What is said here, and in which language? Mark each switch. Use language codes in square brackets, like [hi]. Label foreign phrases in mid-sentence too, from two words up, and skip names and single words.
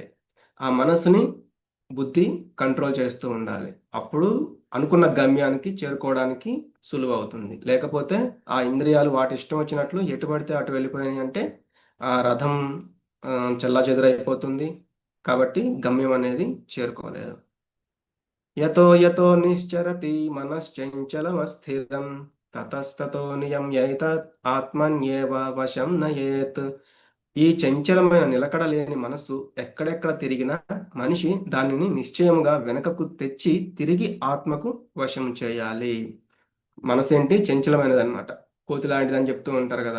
[te] ఆ మనస్సుని బుద్ధి కంట్రోల్ చేస్తూ ఉండాలి. అప్పుడు అనుకున్న గమ్యానికి చేరుకోవడానికి సులువవుతుంది. లేకపోతే ఆ ఇంద్రియాలు వాటి ఇష్టం వచ్చినట్లు ఎటు పడితే అటు వెళ్ళిపోయినాయంటే ఆ రథం చెల్లాచెదరైపోతుంది. కాబట్టి గమ్యం అనేది చేరుకోలేదు. [sa] యతో యతో నిశ్చరతి మనశ్చంచలమస్థిరం తతస్తతో నియమ్యైతత్ ఆత్మన్యేవ వశం నయేత్. [te] ఈ చంచలమైన నిలకడ లేని మనస్సు ఎక్కడెక్కడ తిరిగినా మనిషి దానిని నిశ్చయముగా వెనకకు తెచ్చి తిరిగి ఆత్మకు వశం చేయాలి. మనసేంటి చంచలమైనదన్నమాట. కోతి లాంటిదని చెప్తూ ఉంటారు కదా!